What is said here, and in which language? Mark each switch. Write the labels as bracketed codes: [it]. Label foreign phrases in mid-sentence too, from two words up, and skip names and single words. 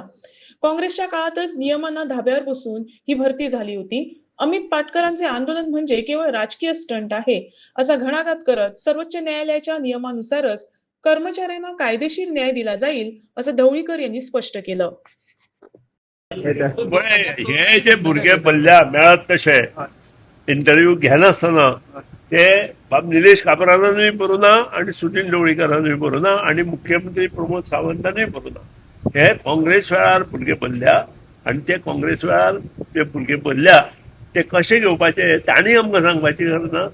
[mr] काँग्रेसच्या काळातच नियमांना धाब्यावर बसून ही भरती झाली होती. अमित पाटकरांचे आंदोलन म्हणजे केवळ राजकीय स्टंट आहे असा घणाघात करत सर्वोच्च न्यायालयाच्या नियमानुसारच कर्मचाऱ्यांना कायदेशीर न्याय दिला जाईल असं ढवळीकर यांनी स्पष्ट केलं. [kok] हे जे भुरगे पडल्या मेळत कशे इंटरव्यू घेनासतना ते बाब निलेश काबरानानूय बरोना आणि सुनील ढवळीकरानूय बरोना आणि मुख्यमंत्री प्रमोद सावंतानूय बरोना. हे काँग्रेस वेळार भुरगे पडल्या आणि ते काँग्रेस वेळार जे भुरगे पडल्या ते कशे घेवपाचे तांणी आमकां सांगपाची गरज ना.